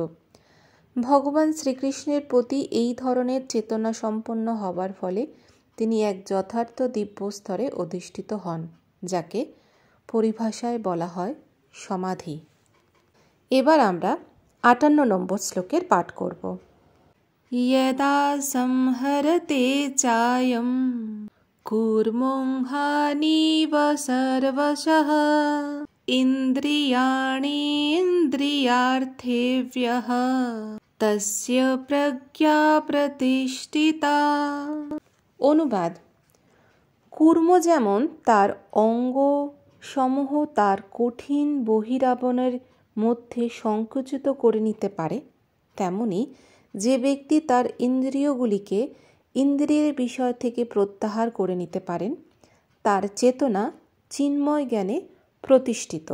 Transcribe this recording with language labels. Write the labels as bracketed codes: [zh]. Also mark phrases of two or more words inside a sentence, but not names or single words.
[bn] ভগবান শ্রীকৃষ্ণের প্রতি এই ধরনের চেতনা সম্পন্ন হবার ফলে তিনি এক যথার্থ দিব্য স্তরে অধিষ্ঠিত হন, যাকে পরিভাষায় বলা হয় সমাধি। এবার আমরা 58 নম্বর শ্লোকের পাঠ করব। [sa] यदा संहरते चायं कूर्मोऽहानिव सर्वशः इन्द्रियाणीन्द्रियार्थेभ्यः तस्य प्रज्ञा प्रतिष्ठिता। [bn] অনুবাদ: কূর্ম যেমন তার অঙ্গ সমূহ তার কঠিন বহিরাবরণের মধ্যে সংকুচিত করে নিতে পারে, তেমনি যে ব্যক্তি তার ইন্দ্রিয়গুলিকে ইন্দ্রিয়ের বিষয় থেকে প্রত্যাহার করে নিতে পারেন, তার চেতনা চিন্ময় জ্ঞানে প্রতিষ্ঠিত।